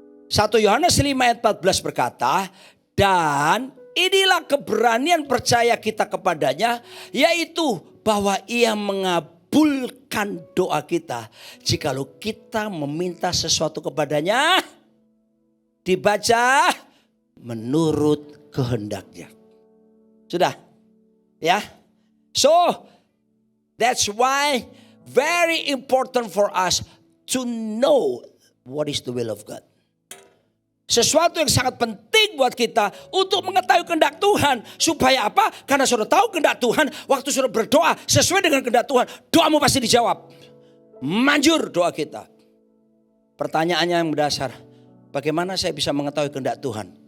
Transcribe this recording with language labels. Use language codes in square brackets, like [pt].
[id] 1 Yohanes 5 ayat 14 berkata, dan inilah keberanian percaya kita kepadanya, yaitu bahwa ia mengabulkan doa kita. Jikalau kita meminta sesuatu kepadanya, dibaca menurut kehendaknya. Sudah? Ya? [en] So, that's why very important for us to know what is the will of God. [id] Sesuatu yang sangat penting penting buat kita untuk mengetahui kehendak Tuhan. Supaya apa? Karena saudara tahu kehendak Tuhan, waktu saudara berdoa sesuai dengan kehendak Tuhan, doamu pasti dijawab. Manjur doa kita. Pertanyaannya yang mendasar, bagaimana saya bisa mengetahui kehendak Tuhan?